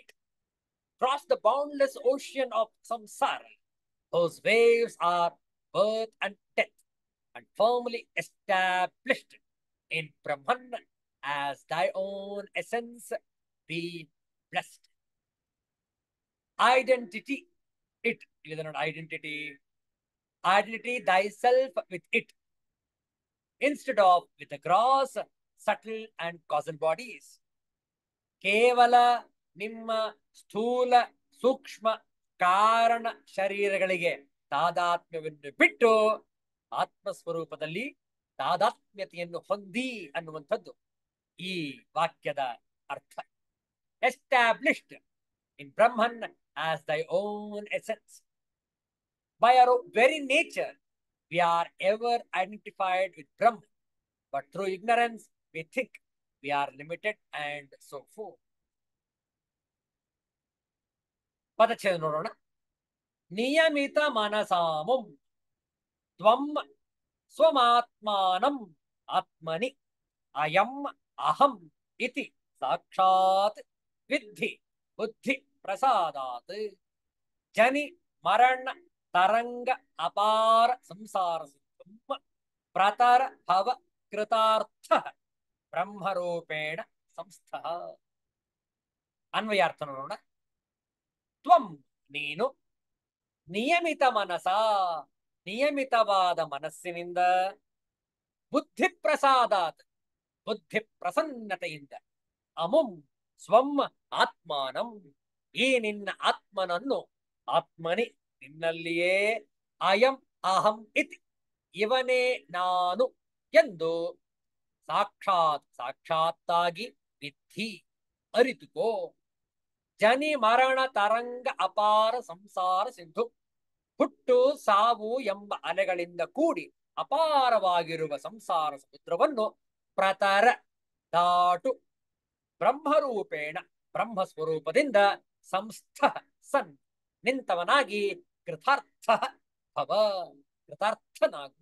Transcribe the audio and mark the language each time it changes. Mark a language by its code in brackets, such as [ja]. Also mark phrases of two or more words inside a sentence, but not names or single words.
[en] Cross the boundless ocean of samsara, whose waves are birth and death, and firmly established in Brahman as thy own essence, be blessed. Identity, it, identity, thyself with it, instead of with the gross, subtle and causal bodies. [kn] ಕೇವಲ ನಿಮ್ಮ ಸ್ಥೂಲ ಸೂಕ್ಷ್ಮ ಕಾರಣ ಶರೀರಗಳಿಗೆ ತಾದಾತ್ಮ್ಯವನ್ನು ಬಿಟ್ಟು ಆತ್ಮಸ್ವರೂಪದಲ್ಲಿ ತಾದಾತ್ಮ್ಯತೆಯನ್ನು ಹೊಂದಿ ಅನ್ನುವಂಥದ್ದು ಈ ವಾಕ್ಯದ ಅರ್ಥ. [en] ಎಸ್ಟಾಬ್ಲಿಷ್ಡ್ in Brahman as thy own essence. By our very nature, we are ever identified with Brahman, but through ignorance, we think we are limited and so forth. [kn] ಪದಚ್ಛೇದ ನೋಡೋಣ. [sa] ನಿಯಮಿತ ಮನಸಾಮುಂ ತ್ವಂ ಸ್ವಮಾತ್ಮಾನಂ ಆತ್ಮನಿ ಅಯಂ ಅಹಂ ಇತಿ ಸಾಕ್ಷಾತ್ ವಿದ್ಧಿ ಬುದ್ಧಿ ಪ್ರಸಾದಾತ್ ಜನಿ ಮರಣ ತರಂಗ ಅಪಾರ ಸಂಸಾರ ಸಿಂಧುಂ ಪ್ರತರ ಭವ ಕೃತಾರ್ಥ ಬ್ರಹ್ಮರೂಪೇಣ ಸಂಸ್ಥಃ. [kn] ಅನ್ವಯಾರ್ಥ ನೋಡೋಣ. ತ್ವಂ ನೀನು [sa] ನಿಯಮಿತ ಮನಸ [kn] ನಿಯಮಿತವಾದ ಮನಸ್ಸಿನಿಂದ [sa] ಬುದ್ಧಿ ಪ್ರಸಾದಾತ್ [kn] ಬುದ್ಧಿ ಪ್ರಸನ್ನತೆಯಿಂದ [sa] ಅಮುಂ ಸ್ವಂ ಆತ್ಮಾನಂ [kn] ಈ ನಿನ್ನ ಆತ್ಮನನ್ನು ಆತ್ಮನಿ ನಿನ್ನಲ್ಲಿಯೇ [sa] ಅಯಂ ಅಹಂ ಇತಿ [kn] ಇವನೇ ನಾನು ಎಂದು ಸಾಕ್ಷಾತ್ತಾಗಿ ವಿಧಿ ಅರಿತುಕೋ. [sa] ಜನಿ ಮರಣ ತರಂಗ ಅಪಾರ ಸಂಸಾರ ಸಿಂಧು [kn] ಹುಟ್ಟು ಸಾವು ಎಂಬ ಅಲೆಗಳಿಂದ ಕೂಡಿ ಅಪಾರವಾಗಿರುವ ಸಂಸಾರ ಸಮುದ್ರವನ್ನು ಪ್ರತರ ದಾಟು ಬ್ರಹ್ಮರೂಪೇಣ ಬ್ರಹ್ಮಸ್ವರೂಪದಿಂದ [sa] ಸಂಸ್ಥ ಸನ್ [kn] ನಿಂತವನಾಗಿ [sa] ಕೃತಾರ್ಥ ಭವ [kn] ಕೃತಾರ್ಥನಾಗು.